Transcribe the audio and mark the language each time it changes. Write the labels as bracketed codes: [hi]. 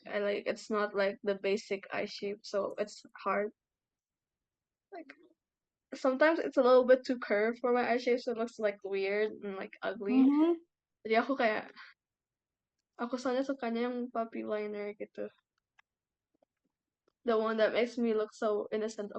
[en] It's not like the basic eye shape, so it's hard. Like sometimes it's a little bit too curved for my eye shape, so it looks like weird and like ugly. Mhm. [id] Jadi aku soalnya sukanya yang puppy liner gitu. [en] The one that makes me look so innocent.